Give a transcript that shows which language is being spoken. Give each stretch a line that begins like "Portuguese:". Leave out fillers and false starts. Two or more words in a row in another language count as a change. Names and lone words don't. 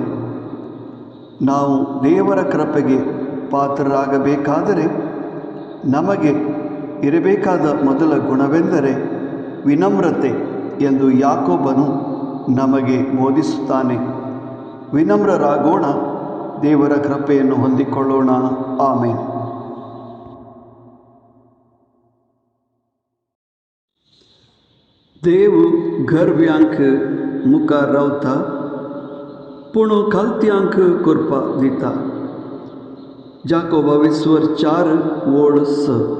Kannada: ನಾವು ದೇವರ ಕೃಪೆಗೆ ಪಾತ್ರರಾಗಬೇಕಾದರೆ ನಮಗೆ ಇರಬೇಕಾದ ಮೊದಲ ಗುಣವೆಂದರೆ ವಿನಮ್ರತೆ ಎಂದು ಯಾಕೋಬನು ನಮಗೆ ಬೋಧಿಸುತ್ತಾನೆ. ವಿನಮ್ರರಾಗೋಣ, ದೇವರ ಕೃಪೆಯನ್ನು ಹೊಂದಿಕೊಳ್ಳೋಣ. ಆಮೇನ್.
Konkani: देव गर्व्यांक मुखार रावता, पूण खालत्यांक करपा दिता. याकोबा 4:6.